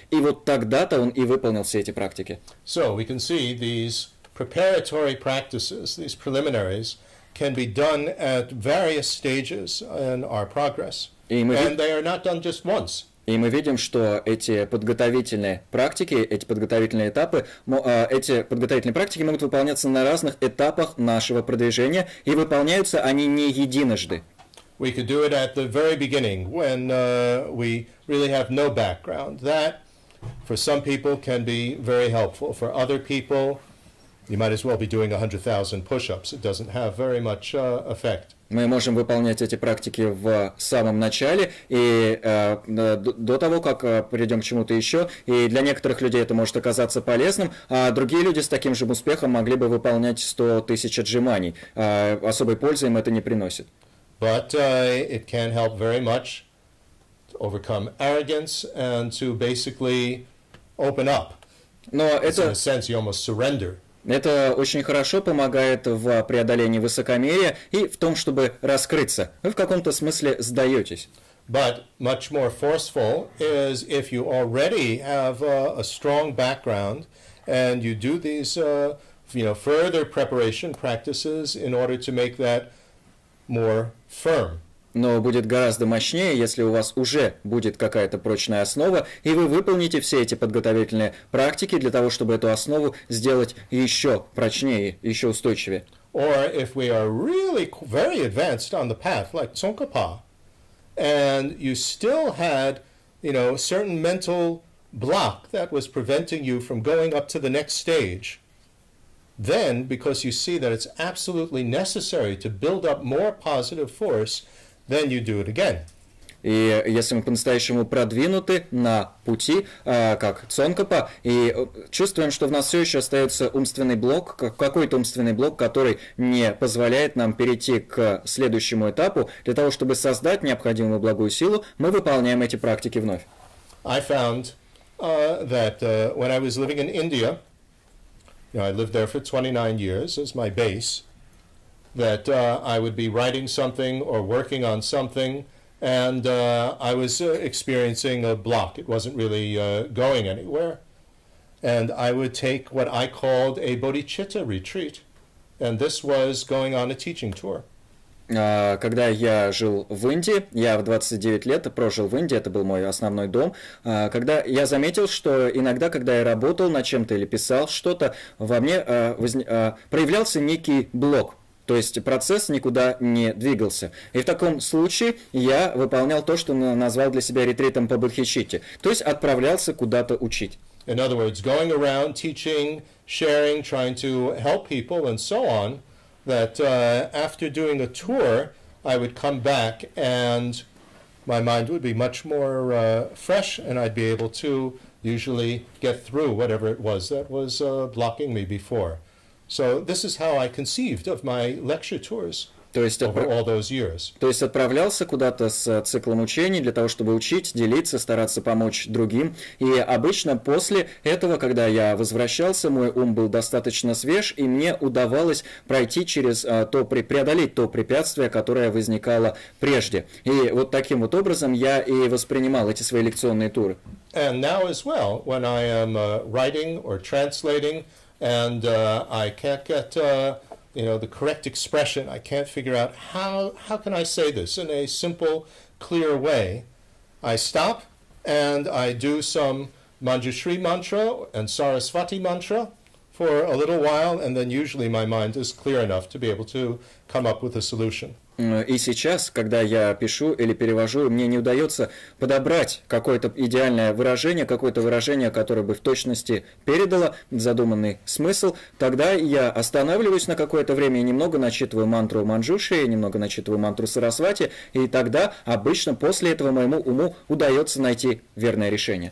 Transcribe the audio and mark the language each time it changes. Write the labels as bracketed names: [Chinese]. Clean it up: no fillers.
[Russian] И вот тогда-то он и выполнил все эти практики. [English] So we can see these preparatory practices, these preliminaries, can be done at various stages in our progress. And they are not done just once. [Russian] И мы видим, что эти подготовительные практики, эти подготовительные практики могут выполняться на разных этапах нашего продвижения, и выполняются они не единожды. [English] We could do it at the very beginning when we really have no background. That, for some people, can be very helpful. For other people, you might as well be doing 100,000 push-ups. It doesn't have very much effect. [Russian] Мы можем выполнять эти практики в самом начале и до того, как перейдем к чему-то еще. И для некоторых людей это может оказаться полезным, а другие люди с таким же успехом могли бы выполнять 100 тысяч отжиманий. Особой пользы им это не приносит. [English] But it can help very much to overcome arrogance and to basically open up. [Russian] Но [English] In [Russian] это... [English] a sense, you almost surrender. [Russian] Это очень хорошо помогает в преодолении высокомерия и в том, чтобы раскрыться. Вы в каком-то смысле сдаетесь. [English] But much more forceful is if you already have a strong background and you do these further preparation practices in order to make that more firm. [Russian] Но будет гораздо мощнее, если у вас уже будет какая-то прочная основа, и вы выполните все эти подготовительные практики для того, чтобы эту основу сделать еще прочнее, еще устойчивее. [English] Or if we are really very advanced on the path, like Tsongkhapa, and you still had, a certain mental block that was preventing you from going up to the next stage, then, because you see that it's absolutely necessary to build up more positive force, then you do it again. [Russian] И если мы по-настоящему продвинуты на пути, как Цонкапа, и чувствуем, что в нас все еще остается умственный блок, какой-то умственный блок, который не позволяет нам перейти к следующему этапу, для того, чтобы создать необходимую благую силу, мы выполняем эти практики вновь. [English] I found that when I was living in India, I lived there for 29 years as my base, that I would be writing something or working on something, and I was experiencing a block. It wasn't really going anywhere. And I would take what I called a bodhicitta retreat, and this was going on a teaching tour. [Russian] Когда я жил в Индии, я в 29 лет прожил в Индии, это был мой основной дом, когда я заметил, что иногда, когда я работал над чем-то или писал что-то, во мне проявлялся некий блок. То есть процесс никуда не двигался. И в таком случае я выполнял то, что назвал для себя ретритом по бодхичитте. То есть отправлялся куда-то учить. [English] In other words, going around teaching, sharing, trying to help people and so on, that after doing a tour, I would come back and my mind would be much more fresh and I'd be able to usually get through whatever it was that was blocking me before. So this is how I conceived of my lecture tours over all those years. [Russian] То есть отправлялся куда-то с циклом учений для того, чтобы учить, делиться, стараться помочь другим. И обычно после этого, когда я возвращался, мой ум был достаточно свеж, и мне удавалось пройти через преодолеть то препятствие, которое возникало прежде. И вот таким вот образом я и воспринимал эти свои лекционные туры. [English] And now as well, when I am writing or translating, and I can't get the correct expression. I can't figure out how can I say this in a simple, clear way. I stop and I do some Manjushri mantra and Saraswati mantra for a little while, and then usually my mind is clear enough to be able to come up with a solution. [Russian] И сейчас, когда я пишу или перевожу, мне не удается подобрать какое-то идеальное выражение, какое-то выражение, которое бы в точности передало задуманный смысл. Тогда я останавливаюсь на какое-то время и немного начитываю мантру Манджушри, немного начитываю мантру Сарасвати, и тогда обычно после этого моему уму удается найти верное решение.